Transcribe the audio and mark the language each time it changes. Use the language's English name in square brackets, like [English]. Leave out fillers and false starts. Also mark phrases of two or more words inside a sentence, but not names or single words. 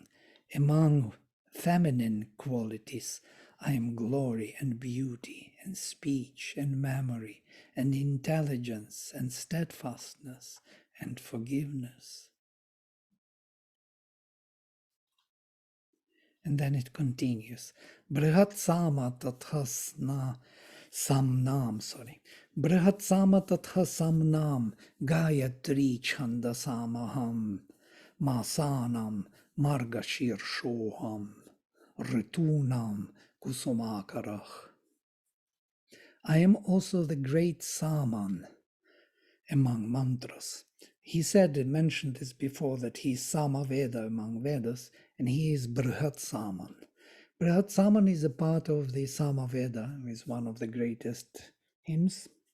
[English] Among feminine qualities, I am glory and beauty and speech and memory and intelligence and steadfastness and forgiveness. And then it continues. [Sanskrit] Brihat sama tathasna samnam, Brihat sama tatha samnam Gayatri chandasamaham Masanam margashir shoham Ritunam kusumakarach. [English] I am also the great Saman among mantras. He mentioned this before, that he is Samaveda among Vedas, and he is Brihat Saman. Brihat Saman is a part of the Samaveda, is one of the greatest hymns.